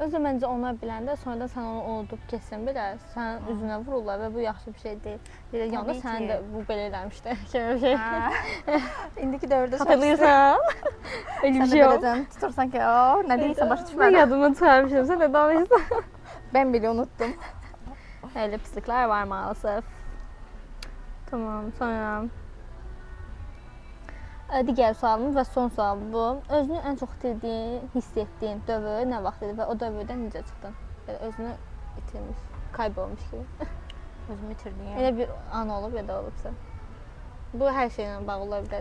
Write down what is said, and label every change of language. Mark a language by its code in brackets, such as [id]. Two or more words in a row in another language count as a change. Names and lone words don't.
[az] Özü məncə onlar biləndə sonradan sən onu unudub keçsən belə, sənin üzünə vururlar və bu yaxşı bir şey deyil. Deyirlər, yanda Təbii sən ki. də bu belə eləmişdi. Kimi bir şey. İndiki dövrdə [tr] Xatırlayırsan? Öyle bir [az] Sən şey də yok. beləcən tutursan ki, o, nə deyirsən başa Ben düşmədim. yadımı çıxarmışım, sən də danışsan. [tr] Ben bile unuttum. Öyle pislikler var maalesef. [az] Tamam, sonra digər sualımız və son sual bu. Özünü ən çox itirdiyin, hiss etdiyin dövr nə vaxt idi və o dövrdən necə çıxdın? Belə özünü itirmiş, kaybolmuş kimi. Özümü itirdim. Elə bir an olub ya da olubsa. Bu hər şeylə bağlı ola bilər.